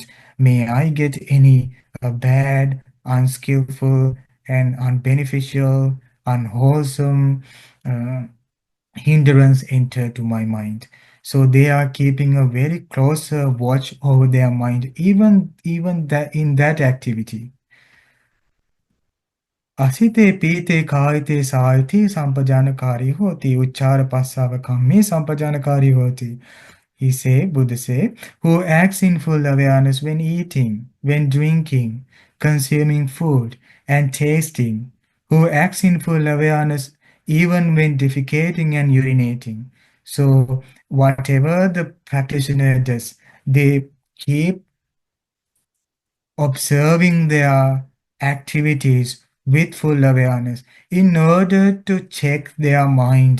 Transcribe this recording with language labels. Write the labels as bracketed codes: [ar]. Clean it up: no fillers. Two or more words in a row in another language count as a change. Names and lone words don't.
[en] May I get any bad, unskillful, and unbeneficial, unwholesome hindrance enter to my mind. So they are keeping a very close watch over their mind, even that in that activity. [pi] Asite pite kaite saiti sampajanakari hoti uchara passava kamme sampajanakari hoti. [en] Buddha say, who acts in full awareness when eating, when drinking, consuming food, and tasting, who acts in full awareness even when defecating and urinating. So, whatever the practitioner does, they keep observing their activities with full awareness in order to check their mind.